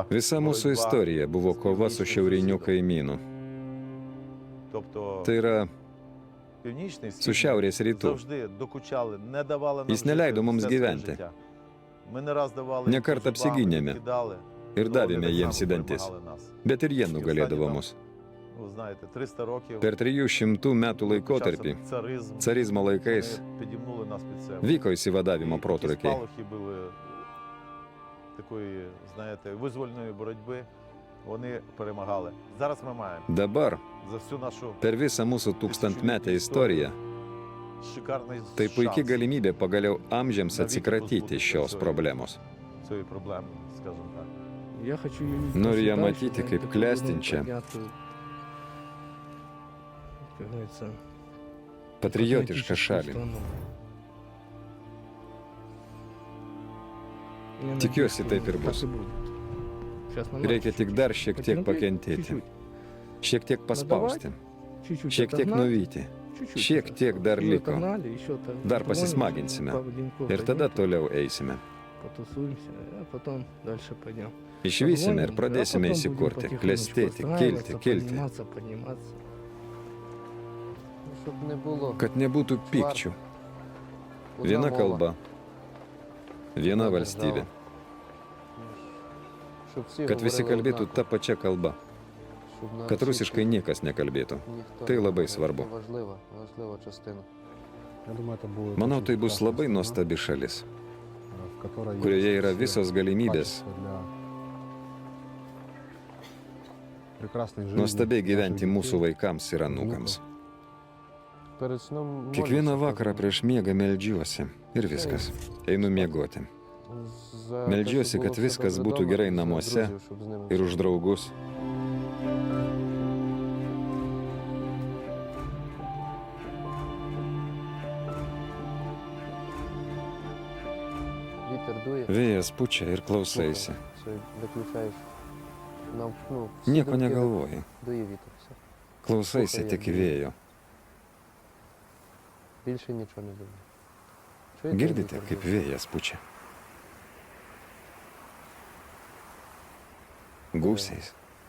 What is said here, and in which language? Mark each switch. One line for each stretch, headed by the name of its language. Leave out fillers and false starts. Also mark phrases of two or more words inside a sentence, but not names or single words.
Lithuanian: Visa mūsų istorija buvo kova su šiauriniu kaimynu.
Ukrainian: Тобто
Lithuanian: Tai yra
Ukrainian: північний
Lithuanian: su šiaurės rytų.
Ukrainian: завжди докучали, не давали нам
Lithuanian: Jis neleido
Ukrainian: жити
Lithuanian: mums
Ukrainian: все своє
Lithuanian: gyventi.
Ukrainian: життя. Ми не раз давали
Lithuanian: Ne
Ukrainian: їм по
Lithuanian: kartą
Ukrainian: зубам,
Lithuanian: apsigynėme
Ukrainian: кидали,
Lithuanian: ir
Ukrainian: але вони
Lithuanian: davėme
Ukrainian: так
Lithuanian: jiems
Ukrainian: само
Lithuanian: į dantis.
Ukrainian: перемагали нас.
Lithuanian: Bet ir jie nugalėdavo mus.
Ukrainian: Ви знаєте, 300 років
Lithuanian: Per 300 metų laikotarpį,
Ukrainian: почався царизм,
Lithuanian: carizmo laikais,
Ukrainian: вони підімнули нас під себе.
Lithuanian: vyko įsivadavimo
Ukrainian: І ті
Lithuanian: protrūkiai.
Ukrainian: спалахи були такої, знаєте, визвольної боротьби, вони перемагали. Зараз ми маємо
Lithuanian: Dabar,
Ukrainian: за всю нашу
Lithuanian: per visą mūsų tūkstantmetę istoriją,
Ukrainian: шикарний
Lithuanian: tai puikia
Ukrainian: шанс
Lithuanian: galimybė pagaliau amžiams atsikratyti šios problemos.
Ukrainian: цієї проблеми, скажімо так.
Russian: Я хочу ее видеть
Lithuanian: Noriu ją
Russian: процветающей,
Lithuanian: matyti
Russian: да,
Lithuanian: kaip
Russian: такую,
Lithuanian: klestinčią,
Russian: поднятую, как говорится,
Lithuanian: patriotišką
Russian: патриотическую
Lithuanian: šalį.
Russian: страну. Я
Lithuanian: Tikiuosi,
Russian: надеюсь,
Lithuanian: taip
Russian: что
Lithuanian: ir bus.
Russian: так и будет. Сейчас нам
Lithuanian: Reikia
Russian: надо
Lithuanian: tik dar šiek tiek
Russian: потерпеть,
Lithuanian: pakentėti,
Russian: чуть-чуть.
Lithuanian: šiek tiek paspausti,
Russian: Чуть-чуть
Lithuanian: šiek tiek
Russian: отогнать,
Lithuanian: nuvyti,
Russian: чуть-чуть
Lithuanian: šiek
Russian: уже.
Lithuanian: tiek dar
Russian: Уже
Lithuanian: liko.
Russian: отогнали, еще так
Lithuanian: Dar
Russian: потихонечку,
Lithuanian: pasismaginsime
Russian: пару деньков
Lithuanian: ir tada
Russian: пойдем,
Lithuanian: toliau eisime.
Russian: потусуемся, а потом дальше пойдем.
Lithuanian: Išvysime ir
Russian: Позвоним,
Lithuanian: pradėsime
Russian: а потом
Lithuanian: įsikurti,
Russian: будем потихонечку
Lithuanian: klestėti, kilti,
Russian: отстраиваться,
Lithuanian: kilti.
Russian: Подниматься, подниматься.
Ukrainian: Щоб не було.
Lithuanian: Kad nebūtų pykčių.
Ukrainian: Одна
Lithuanian: Viena
Ukrainian: мова.
Lithuanian: kalba, viena
Ukrainian: Одна
Lithuanian: valstybė.
Ukrainian: держава. Щоб всі
Lithuanian: Kad visi
Ukrainian: говорили
Lithuanian: kalbėtų
Ukrainian: однаково.
Lithuanian: ta pačia kalba.
Ukrainian: Щоб на
Lithuanian: Kad
Ukrainian: всіх
Lithuanian: rusiškai niekas nekalbėtų.
Ukrainian: ніхто
Lithuanian: Tai
Ukrainian: не
Lithuanian: labai
Ukrainian: говорив.
Lithuanian: svarbu.
Ukrainian: Це важлива частина.
Russian: Я думаю, это будет
Lithuanian: Manau,
Russian: очень
Lithuanian: tai bus
Russian: прекрасная
Lithuanian: labai
Russian: страна,
Lithuanian: nuostabi šalis,
Russian: в которой
Lithuanian: kurioje
Russian: есть
Lithuanian: yra
Russian: все
Lithuanian: visos galimybės
Russian: качества для прекрасной жизни
Lithuanian: nuostabiai gyventi
Russian: наших
Lithuanian: mūsų
Russian: детей,
Lithuanian: vaikams ir anūkams.
Ukrainian: Перед сном
Lithuanian: Kiekvieną
Ukrainian: молюся,
Lithuanian: vakarą
Ukrainian: кажу,
Lithuanian: prieš miegą meldžiuosi ir viskas. Einu miegoti.
Ukrainian: за те,
Lithuanian: Meldžiuosi,
Ukrainian: щоб
Lithuanian: kad
Ukrainian: було все
Lithuanian: viskas
Ukrainian: добре
Lithuanian: būtų
Ukrainian: дома,
Lithuanian: gerai
Ukrainian: за
Lithuanian: namuose
Ukrainian: друзів, щоб з ними
Lithuanian: ir už draugus.
Ukrainian: Вітер дує.
Lithuanian: Vėjas pučia ir klausaisi.
Ukrainian: Все, виключаєш. Всі
Lithuanian: Nieko
Ukrainian: думки
Lithuanian: negalvoji.
Ukrainian: дує вітер. Все.
Lithuanian: Klausайся tik vėjo.
Ukrainian: Більше нічого не думаю.
Lithuanian: Girdite, kaip vėjas pučia? Gūsiais.